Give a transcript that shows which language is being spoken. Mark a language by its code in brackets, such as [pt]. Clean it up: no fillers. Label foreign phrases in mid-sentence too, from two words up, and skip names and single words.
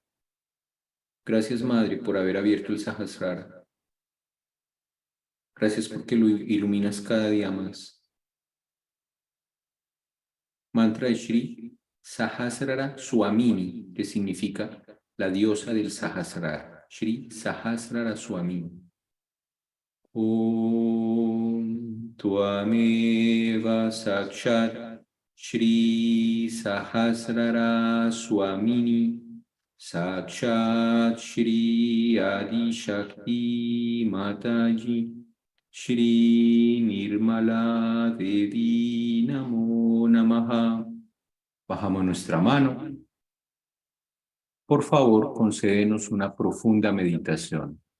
[es] Gracias, Madre, por haber abierto el Sahasrara. Gracias porque lo iluminas cada día más. Mantra de Shri Sahasrara Swamini, que significa la diosa del Sahasrara. [sa] श्री सहस्रार स्वामिनी। ॐ त्वमेव साक्षात् श्री सहस्रार स्वामिनी साक्षात् श्री आदि शक्ति माताजी श्री निर्मला देवी नमो नमः. [es] Bajamos nuestra mano. Por favor, concédenos una profunda meditación.